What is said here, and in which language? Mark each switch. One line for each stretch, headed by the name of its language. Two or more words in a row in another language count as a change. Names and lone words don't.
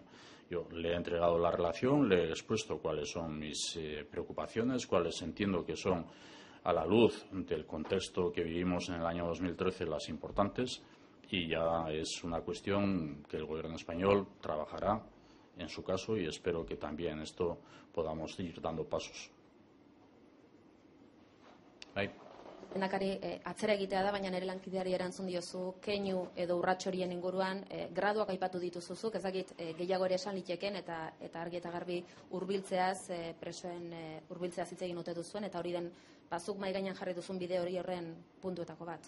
Spanish: Yo le he entregado la relación, le he expuesto cuáles son mis preocupaciones, cuáles entiendo que son, a la luz del contexto que vivimos en el año 2013, las importantes, y ya es una cuestión que el Gobierno español trabajará en su caso y espero que también en esto podamos ir dando pasos.
Basque: Lehendakari, atzera egitea da, baina nire lankideari erantzun diozu, keinu edo urratxorien inguruan graduak aipatu dituzuzuk, ez dakit gehiago ere esan liteken eta argi eta garbi hurbiltzeaz, presoen hurbiltzeaz hitz egin ote duzuen, eta hori den bazuk mahai gainean jarri duzun bide hori horren puntuetako bat.